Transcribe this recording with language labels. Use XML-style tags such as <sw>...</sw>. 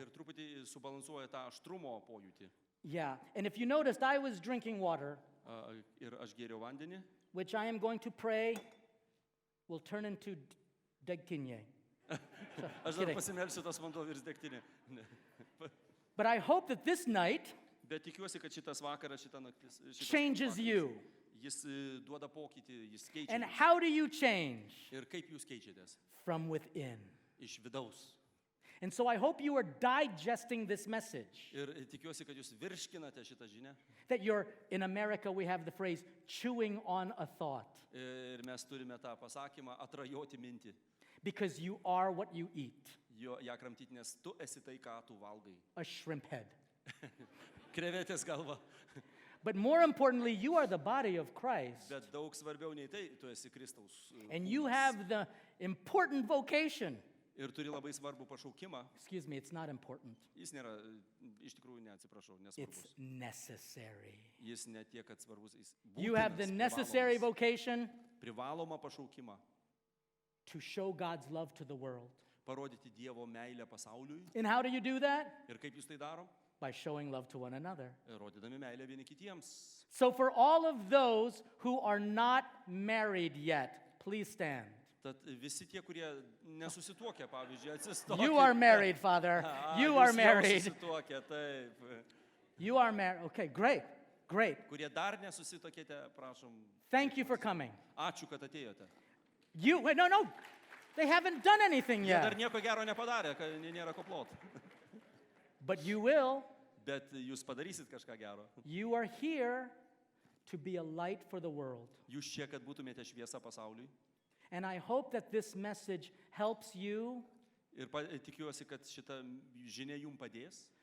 <lt>ir truputį subalansuoja tą aštrumo pojūtį.</lt> <en>Yeah, and if you noticed, I was drinking water,</en> <lt>Ir aš gėriau vandenį,</lt> <en>which I am going to pray will turn into degtinė.</en> <lt>aš dar pasimelsiu, tas vanduo virs degtinė. Ne.</lt> <en>But I hope that this night</en> <lt>Bet tikiuosi, kad šitas vakaras, šita naktis,</lt> <en>changes you.</en> <lt>jis duoda pokytį, jis keičia.</lt> <en>And</en> <lt>jus.</lt> <en>how do you change?</en> <lt>Ir kaip jūs keičiatės?</lt> <en>From within.</en> <lt>Iš vidaus.</lt> <en>And so I hope you are digesting this message.</en> <lt>Ir tikiuosi, kad jūs virškinate šitą žinią.</lt> <en>That you're, in America, we have the phrase, chewing on a thought.</en> <lt>Ir mes turime tą pasakymą atrajoti mintį.</lt> <en>Because you are what you eat.</en> <lt>Ją kramtyti, nes tu esi tai, ką tu valgai.</lt> <en>A shrimp head.</en> <lt>Krevetės galva.</lt> <en>But more importantly, you are the body of Christ.</en> <lt>Bet daug svarbiau nei tai, tu esi Kristaus.</lt> <en>And you have the important vocation.</en> <lt>Ir turi labai svarbų pašaukimą.</lt> <en>Excuse me, it's not important.</en> <lt>Jis nėra, iš tikrųjų, neatsiprašau,</lt> <en>It's</en> <lt>nesvarbus.</lt> <en>necessary.</en> <lt>Jis ne tiek, kad svarbus, jis</lt> <en>You have the</en> <lt>būtinas,</lt> <en>necessary</en> <lt>privalomas.</lt> <en>vocation</en> <lt>Privalomą pašaukimą.</lt> <en>to show God's love to the world.</en> <lt>Parodyti Dievo meilę pasauliui.</lt> <en>And how do you do that?</en> <lt>Ir kaip jūs tai daro?</lt> <en>By showing love to one another.</en> <lt>Rodydami meilę vieni kitiems.</lt> <en>So for all of those who are not married yet, please stand.</en> <lt>Tad visi tie, kurie nesusituokia, pavyzdžiui, atsistokite.</lt> <en>You are married, Father. You are married.</en> <lt>Susituokia, taip.</lt> <en>You are married. Okay, great. Great.</en> <lt>Kurie dar nesusitokėte, prašom.</lt> <en>Thank you for coming.</en> <lt>Ačiū, kad atėjote.</lt> <en>You, wait, no. They haven't done anything</en> <lt>Jie dar</lt> <en>yet.</en> <lt>nieko gero nepadarė, kad nėra ko plot.</lt> <en>But you will.</en> <lt>Bet jūs padarysit kažką gero.</lt> <en>You are here to be a light for the world.</en> <lt>Jūs čia, kad būtumėte šviesa pasauliui.</lt> <en>And I hope that this message helps you</en> <lt>Ir tikiuosi, kad šita žinia jums padės</lt>